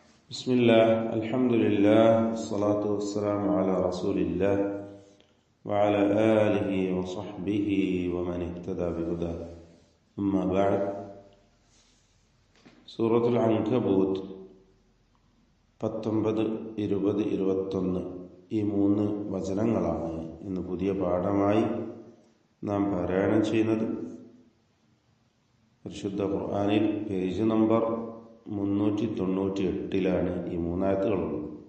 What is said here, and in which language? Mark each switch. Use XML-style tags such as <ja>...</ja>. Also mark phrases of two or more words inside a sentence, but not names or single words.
<ar>بسم الله الحمد لله والصلاة والسلام على رسول الله وعلى آله وصحبه ومن اهتدى بهداه أما بعد سورة العنكبوت 19, 20, 21</ar> <ml>ഈ 3 വചനങ്ങളാണ് ഇന്ന് പുതിയ പാഠമായി നാം പാരായണം ചെയ്യുന്നത്. പരിശുദ്ധ ഖുർആനിൽ പേജ് നമ്പർ 398 ഈ 3 ആയത്തുകളുള്ളത്.</ml>